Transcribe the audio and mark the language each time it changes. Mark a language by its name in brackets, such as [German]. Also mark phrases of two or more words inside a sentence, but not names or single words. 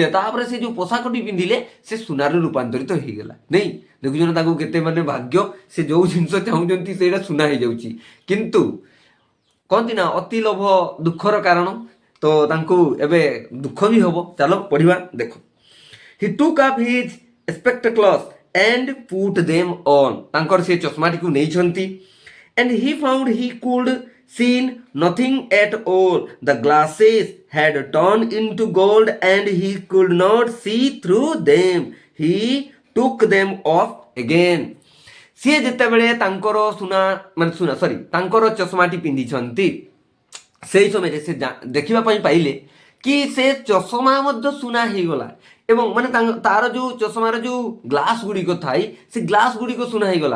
[Odia] ତାପରେ ସେ ଯେଉଁ ପୋଷାକଟି ପିନ୍ଧିଲେ ସେ ସୁନାରେ ରୂପାନ୍ତରିତ ହେଇଗଲା। ନେଇ ଦେଖୁଛ ନା ତାଙ୍କୁ କେତେ ମାନେ ଭାଗ୍ୟ, ସେ ଯେଉଁ ଜିନିଷ ଚାହୁଁଛନ୍ତି ସେଇଟା ସୁନା ହେଇଯାଉଛି। କିନ୍ତୁ କହନ୍ତି ନା ଅତି ଲୋଭ ଦୁଃଖର କାରଣ, ତ ତାଙ୍କୁ ଏବେ ଦୁଃଖ ବି ହବ। ଚାଲ ପଢ଼ିବା। ଦେଖ, [English] he took up his spectacles and put them on. [Odia] ତାଙ୍କର ସେ ଚଷମାଟିକୁ ନେଇଛନ୍ତି। [English] and he found he could see nothing at all. The glasses had turned into gold and he could not see through them. He took them off again. [Odia] ସିଏ ଯେତେବେଳେ ତାଙ୍କର ତାଙ୍କର ଚଷମାଟି ପିନ୍ଧିଛନ୍ତି ସେଇ ସମୟରେ ସେ ଦେଖିବା ପାଇଁ ପାଇଲେ କି ସେ ଚଷମା ମଧ୍ୟ ସୁନା ହେଇଗଲା ଏବଂ ମାନେ ତାର ଯେଉଁ ଚଷମାର ଯେଉଁ ଗ୍ଲାସ୍ ଗୁଡ଼ିକ ଥାଏ ସେ ଗ୍ଲାସ୍ ଗୁଡ଼ିକ ସୁନା ହେଇଗଲା।